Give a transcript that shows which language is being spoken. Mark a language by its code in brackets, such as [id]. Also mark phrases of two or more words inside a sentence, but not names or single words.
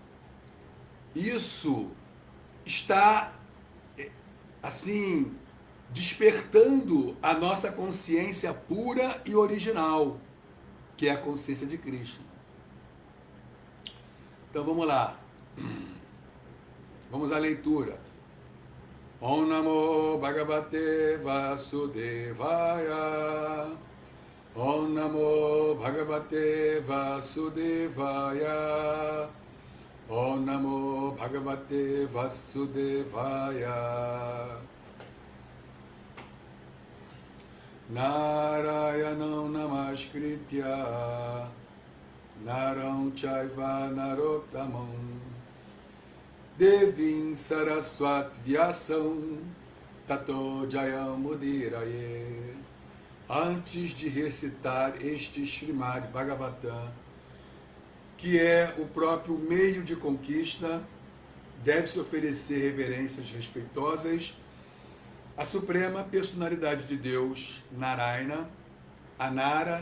[pt] Isso está, assim, despertando a nossa consciência pura e original, que é a consciência de Krishna. Então vamos lá. Vamos à leitura. [sa] Om Namo Bhagavate Vasudevaya. Om Namo Bhagavate Vasudevaya. Om Namo Bhagavate Vasudevaya. Narayanam Namaskritya Naram Chaiva Narottamam Devim Saraswat Vyasam Tato Jayam Mudiraye. [pt] Antes de recitar este Srimad Bhagavatam, que é o próprio meio de conquista, deve-se oferecer reverências respeitosas à Suprema Personalidade de Deus, Narayana, Anara